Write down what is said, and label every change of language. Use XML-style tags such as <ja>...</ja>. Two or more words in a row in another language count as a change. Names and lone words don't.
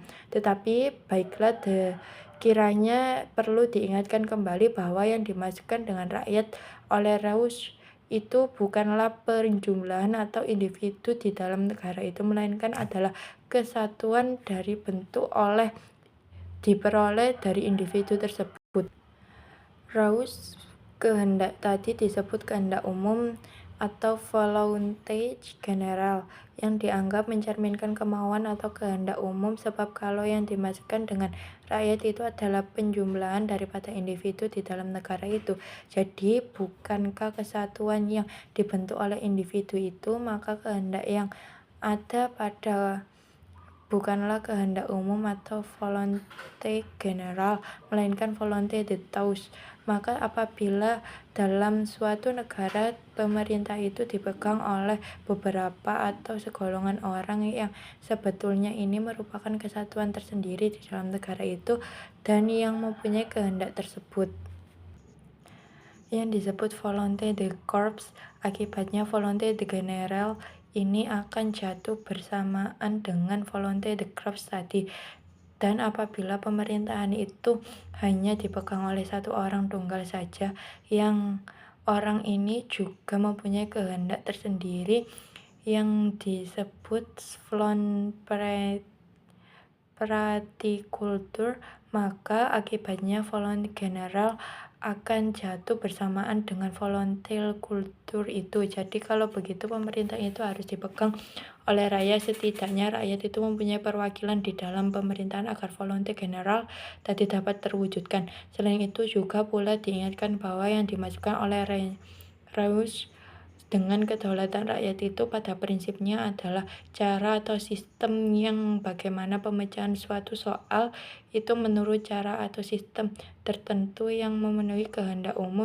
<id>Tetapi baiklah, kiranya perlu diingatkan kembali bahwa yang dimaksudkan dengan rakyat oleh Rouse itu bukanlah perjumlahan atau individu di dalam negara itu, melainkan adalah kesatuan dari bentuk diperoleh dari individu tersebut. Rouse kehendak tadi disebut kehendak umum atau</id> <fr>volonté générale,</fr> <id>yang dianggap mencerminkan kemauan atau kehendak umum, sebab kalau yang dimaksudkan dengan rakyat itu adalah penjumlahan daripada individu di dalam negara itu. Jadi bukankah kesatuan yang dibentuk oleh individu itu, maka kehendak yang ada pada bukanlah kehendak umum atau</id> <fr>volonté générale,</fr> <id>melainkan</id> <fr>volonté de tous.</fr> <id>Maka apabila dalam suatu negara pemerintah itu dipegang oleh beberapa atau segolongan orang yang sebetulnya ini merupakan kesatuan tersendiri di dalam negara itu dan yang mempunyai kehendak tersebut, yang disebut</id> <fr>volonté de corps,</fr> <id>akibatnya</id> <fr>volonté de générale</fr> <id>ini akan jatuh bersamaan dengan</id> <fr>volonté de corps</fr> <id>tadi. Dan apabila pemerintahan itu hanya dipegang oleh satu orang tunggal saja, yang orang ini juga mempunyai kehendak tersendiri yang disebut</id> <fr>volonté praticulture,</fr> <id>maka akibatnya</id> <fr>volonté générale</fr> <id>akan jatuh bersamaan dengan</id> <fr>volonté culture</fr> <id>itu. Jadi kalau begitu pemerintah itu harus dipegang oleh rakyat. Setidaknya rakyat itu mempunyai perwakilan di dalam pemerintahan agar</id> <fr>volonté générale</fr> <id>tadi dapat terwujudkan. Selain itu juga pula diingatkan bahwa yang dimaksudkan oleh Rouse dengan kedaulatan rakyat itu pada prinsipnya adalah cara atau sistem yang bagaimana pemecahan suatu soal itu menurut cara atau sistem tertentu yang memenuhi kehendak umum.</id>